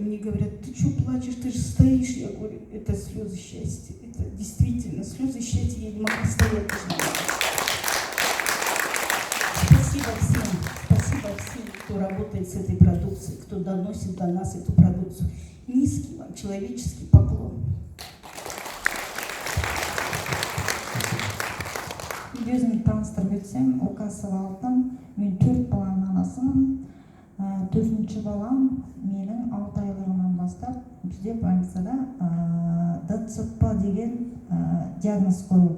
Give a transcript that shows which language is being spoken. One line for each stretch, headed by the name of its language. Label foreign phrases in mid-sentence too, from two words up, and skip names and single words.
Russian: Мне говорят, ты что плачешь, ты же стоишь. Я говорю, это слезы счастья. Это действительно слезы счастья. Я не могла стоять. Спасибо всем, кто работает с этой продукцией, кто доносит до нас эту продукцию. Низкий вам человеческий поклон.
Kazakh: Өзімді таныстырып өтсем, Окасова Алтын, мен 4 баланың анасымын. 4-ші балам менің 6 айлығынан бастап бізде больницада ДЦП деген диагноз қойылды.